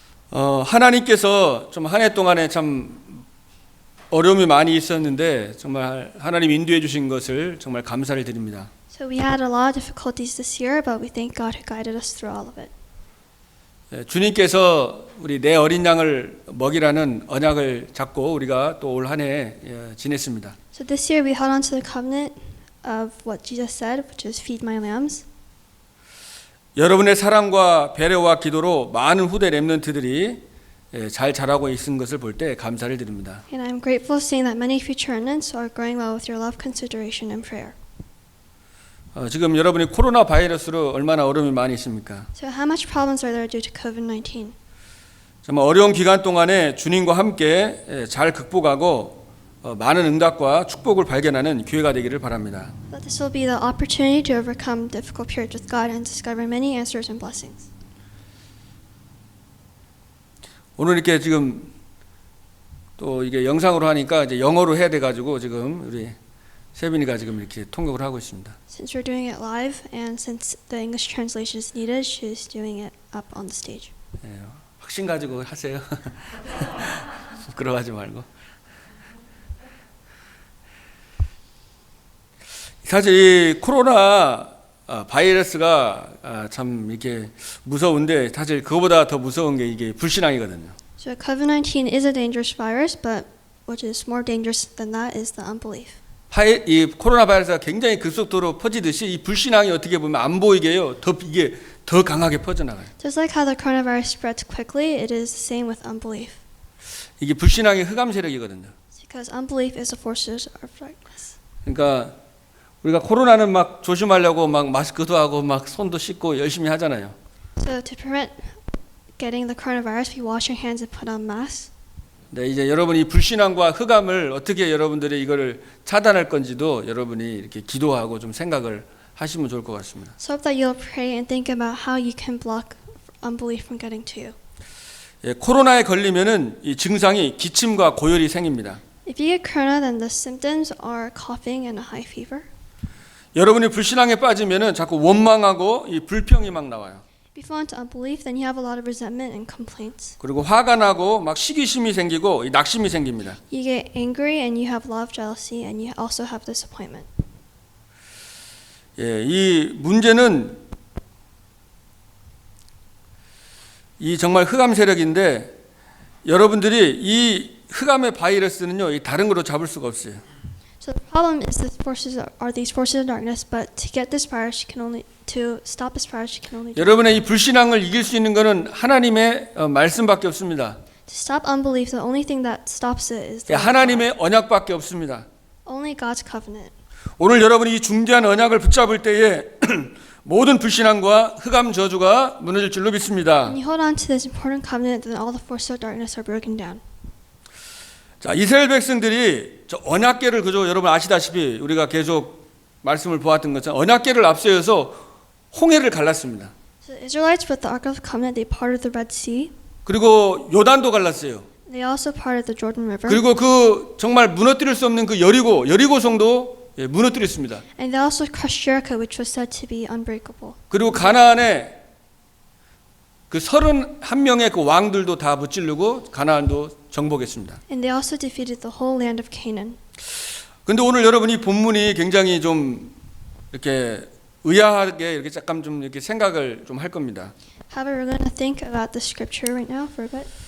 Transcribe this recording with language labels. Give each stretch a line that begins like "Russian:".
Korean: 하나님께서 좀 한 해 동안에 참 어려움이 많이 있었는데 정말 하나님 인도해 주신 것을 정말 감사를 드립니다.
English: So we had a lot of difficulties this year, but we thank God who guided us through all of it.
Korean: 주님께서 우리 내 어린 양을 먹이라는 언약을 잡고 우리가 또 올 한 해 지냈습니다.
English: So this year we held on to the covenant of what Jesus said, which is feed my lambs.
Korean: 여러분의 사랑과 배려와 기도로 많은 후대 렘넌트들이 잘 자라고 있는 것을 볼 때 감사를 드립니다.
English: And I'm grateful seeing that many future remnants are growing well with your love, consideration, and prayer.
Korean: 지금 여러분이 코로나 바이러스로 얼마나 어려움이 많이 있습니까?
English: So how much problems are there due to COVID-19?
Korean: 정말 어려운 기간 동안에 주님과 함께 잘 극복하고 많은 응답과 축복을 발견하는 기회가 되기를 바랍니다.
English: That this will be the opportunity to overcome difficult periods with God and discover many answers and blessings.
Korean: 오늘 이렇게 지금 또 이게 영상으로 하니까 이제 영어로 해야 돼 가지고 지금 우리 세빈이가 지금 이렇게 통역을 하고 있습니다.
English: Since we're doing it live and since the English translation is needed, she's doing it up on the stage.
Korean: 확신 가지고 하세요. 부끄러워하지 말고. 사실 이 코로나 바이러스가 참 이렇게 무서운데 사실 그거보다 더 무서운 게 이게 불신앙이거든요.
English: So COVID-19 is a dangerous virus, but what is more dangerous than that is the unbelief.
Korean: 이 코로나 바이러스가 굉장히 급속도로 퍼지듯이 이 불신앙이 어떻게 보면 안 보이게요. 이게 더 강하게 퍼져나가요.
English: Just like how the coronavirus spreads quickly, it is the same with unbelief.
Korean: 이게 불신앙의 흑암 세력이거든요.
English: It's because unbelief is the forces of darkness.
Korean: 그러니까 우리가 코로나는 막 조심하려고 막 마스크도 하고 막 손도 씻고 열심히 하잖아요.
English: So to prevent getting the coronavirus, we wash our hands and put on masks.
Korean: 네, 이제 여러분이 불신앙과 흑암을 어떻게 여러분들이 이거를 차단할 건지도 여러분이 이렇게 기도하고 좀 생각을 하시면 좋을 것 같습니다.
English: So hope that you'll pray and think about how you can block unbelief from getting to you.
Korean: 코로나에 걸리면은 이 증상이 기침과 고열이 생깁니다.
English: If you get corona, then the symptoms are coughing and a high fever.
Korean: 여러분이 불신앙에 빠지면은 자꾸 원망하고 이 불평이 막 나와요.
English: If you fall into unbelief, then you have a lot of resentment and complaints.
Korean: 그리고 화가 나고 막 시기심이 생기고 이 낙심이 생깁니다.
English: You get angry and you have love, jealousy, and you also have disappointment.
Korean: 이 문제는 이 정말 흑암 세력인데 여러분들이 이 흑암의 바이러스는요, 이 다른 거로 잡을 수가 없어요.
English: So the problem is these forces of darkness, but to get this virus, to stop this virus, you can only
Korean: 여러분의 이 불신앙을 이길 수 있는 것은 하나님의 말씀밖에 없습니다.
English: To stop unbelief, the only thing that stops it is the
Korean: 하나님의 언약밖에 없습니다.
English: only God's covenant.
Korean: 오늘 여러분이 이 중대한 언약을 붙잡을 때에 모든 불신앙과 흑암 저주가 무너질 줄로 믿습니다.
English: When you hold on to this important covenant, then all the forces of darkness are broken down.
Korean: 자, 이스라엘 백성들이 저 언약궤를 그저 여러분 아시다시피 우리가 계속 말씀을 보았던 것처럼 언약궤를 앞세워서 홍해를 갈랐습니다.
English: So the Israelites with the Ark of the Covenant, they parted the Red Sea.
Korean: 그리고 요단도 갈랐어요.
English: They also parted the Jordan River.
Korean: 그리고 그 정말 무너뜨릴 수 없는 그 여리고성도 무너뜨렸습니다.
English: And they also crushed Jericho, which was said to be unbreakable.
Korean: 그리고 가나안에 그 31명의 그 왕들도 다 무찌르고 가나안도 정복했습니다.
English: And they also defeated the whole land of Canaan.
Korean: 근데 오늘 여러분 이 본문이 굉장히 좀 이렇게 의아하게 이렇게 잠깐 좀 이렇게 생각을 좀 할 겁니다.
English: However, we're going to think about the scripture right now for a bit.